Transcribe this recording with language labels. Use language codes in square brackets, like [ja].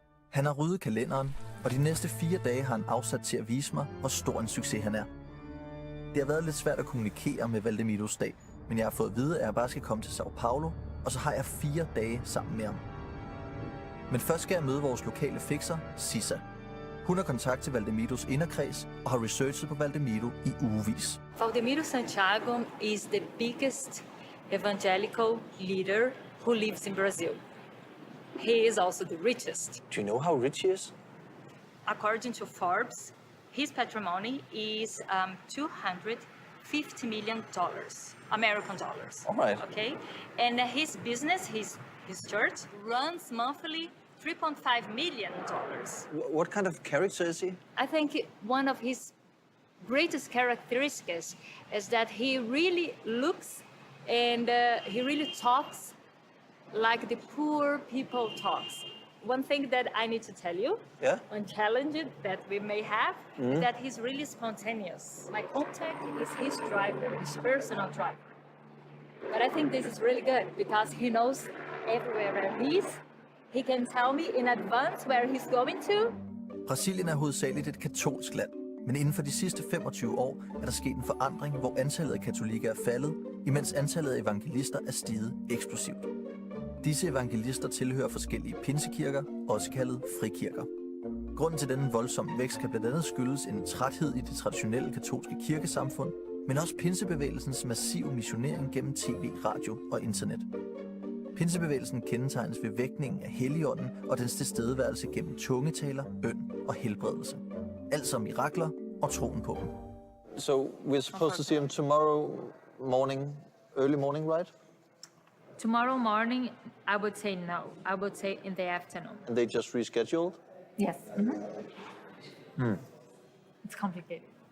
[da] Han har ryddet kalenderen, og de næste 4 dage har han afsat til at vise mig, hvor stor en succes han er. Det har været lidt svært at kommunikere med Valdemiros dag, men jeg har fået at vide, at jeg bare skal komme til São Paulo, og så har jeg 4 dage sammen med ham. Men først skal jeg møde vores lokale fikser, Sissa. Hun har kontakt til Valdemiros inderkreds og har researchet på Valdemiro i ugevis. [en] Valdemiro Santiago is the biggest evangelical leader who lives in Brazil. He is also the richest. Do you know how rich he is? According to Forbes, his patrimony is $250 million, American dollars. All right. Okay, and his business, his church, runs monthly $3.5 million. What kind of character is he? I think one of his greatest characteristics is that he really looks and he really talks like the poor people talks. one thing that I need to tell you, Yeah? one challenge that we may have, is that he's really spontaneous. My contact is his driver, his personal driver. But I think this is really good because he knows everywhere where he's. He can tell me in advance where he's going to. [da] Brasilien er hovedsageligt et katolsk land, men inden for de sidste 25 år er der sket en forandring, hvor antallet af katolikker er faldet, imens antallet af evangelister er steget eksplosivt. Disse evangelister tilhører forskellige pinsekirker, også kaldet frikirker. Grunden til denne voldsomme vækst kan blandt andet skyldes en træthed i det traditionelle katolske kirkesamfund, men også pinsebevægelsens massive missionering gennem tv, radio og internet. Pinsebevægelsen kendetegnes ved vækningen af Helligånden og dens tilstedeværelse gennem tungetaler, bøn og helbredelse. Alt som mirakler og troen på dem. [en] So we're supposed to see him tomorrow morning, early morning, right? Tomorrow morning, I would say no. I would say in the afternoon. And they just rescheduled? Yes. It's complicated.